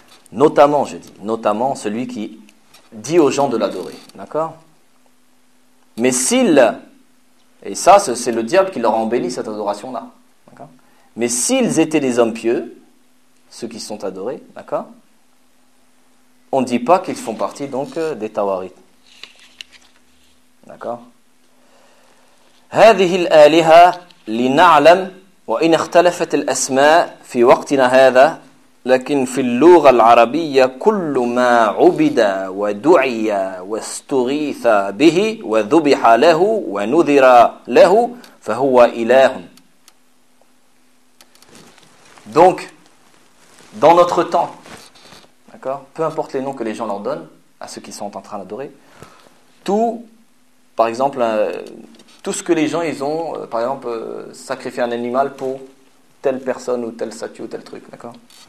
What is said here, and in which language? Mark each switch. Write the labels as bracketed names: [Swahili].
[French] Notamment, je dis, notamment celui qui dit aux gens de l'adorer, d'accord ? Mais s'il, et ça, c'est le diable qui leur embellit cette adoration-là, d'accord ? Mais s'ils étaient des hommes pieux, ceux qui sont adorés, d'accord ? On ne dit pas qu'ils font partie, donc, des tawharit. D'accord ? [Arabic] هذه الآلهة لنعلم وإن اختلفت الأسماء في وقتنا هذا لكن في اللغة العربية كل ما عبد ودعي واستغيث به وذبح له ونذر له فهو إله. [French] Donc dans notre temps, d'accord, peu importe les noms que les gens leur donnent à ceux qui sont en train d'adorer, tout, par exemple, tout ce que les gens, ils ont, par exemple, sacrifié un animal pour telle personne ou telle statue ou tel truc, d'accord ?